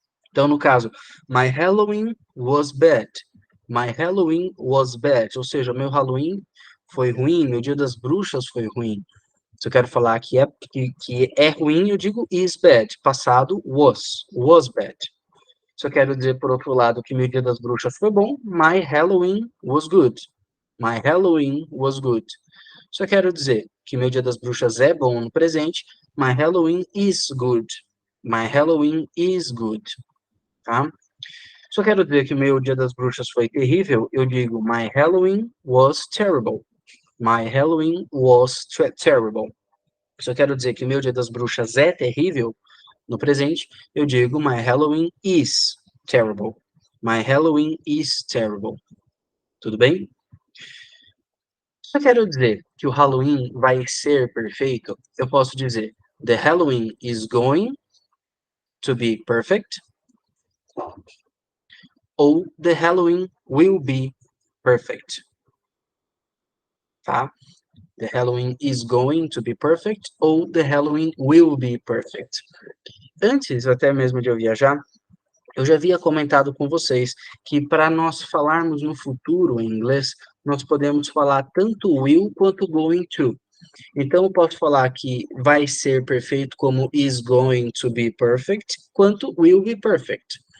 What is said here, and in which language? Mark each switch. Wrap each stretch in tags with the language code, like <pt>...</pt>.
<pt>Então, no caso,</pt> <en>my Halloween was bad. My Halloween was bad.</en> <pt>Ou seja, meu Halloween foi ruim, meu Dia das Bruxas foi ruim. Se eu quero falar que é ruim, eu digo</pt> <en>is bad.</en> <pt>Passado,</pt> <en>was bad.</en> <pt>Se eu quero dizer, por outro lado, que meu Dia das Bruxas foi bom,</pt> <en>my Halloween was good. My Halloween was good.</en> <pt>Se eu quero dizer que meu Dia das Bruxas é bom no presente,</pt> <en>my Halloween is good. My Halloween is good,</en> <pt>tá? Se eu quero dizer que meu Dia das Bruxas foi terrível, eu digo</pt> <en>my Halloween was terrible. My Halloween was terrible.</en> <pt>Se eu quero dizer que meu Dia das Bruxas é terrível, no presente, eu digo</pt> <en>my Halloween is terrible. My Halloween is terrible.</en> <pt>Tudo bem? Se eu quero dizer que o Halloween vai ser perfeito, eu posso dizer</pt> <en>the Halloween is going to be perfect</en> <pt>ou</pt> <en>the Halloween will be perfect.</en> <pt>Tá?</pt> <en>The Halloween is going to be perfect ou the Halloween will be perfect.</en> <pt>Antes até mesmo de eu viajar, eu já havia comentado com vocês que para nós falarmos no futuro em inglês, nós podemos falar tanto will quanto going to. Então, eu posso falar que vai ser perfeito como</pt> <en>is going to be perfect,</en> <pt>quanto</pt> <en>will be perfect.</en>